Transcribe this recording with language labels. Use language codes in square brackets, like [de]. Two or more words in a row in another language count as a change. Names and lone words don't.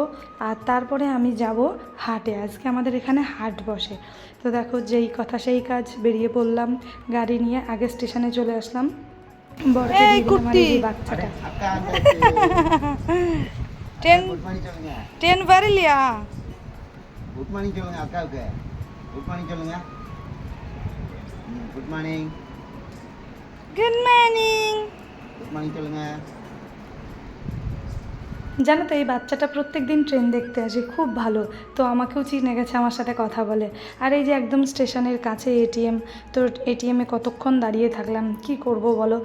[bn] আর তারপরে আমি যাব হাটে, আজকে আমাদের এখানে হাট বসে। তো দেখো যেই কথা সেই কাজ, বেরিয়ে পড়লাম গাড়ি নিয়ে। আগে স্টেশনে চলে আসলাম, বরকে দিয়ে বাচ্চাটা ট্রেন வரலையா? [en] good morning [ta] சொல்லுங்க அக்காவுக்கு. [en] good morning [ta] சொல்லுங்க. [en] good morning. Good morning. [hi] Mani চলেঙ্গা। [bn] জানো তো এই বাচ্চাটা প্রত্যেক দিন ট্রেন দেখতে আসে, খুব ভালো। তো আমাকেও চিনে গেছে, আমার সাথে কথা বলে। আর এই যে একদম স্টেশনের কাছে এটিএম, তো এটিএমে কতক্ষণ দাঁড়িয়ে থাকলাম, কি করব বলো।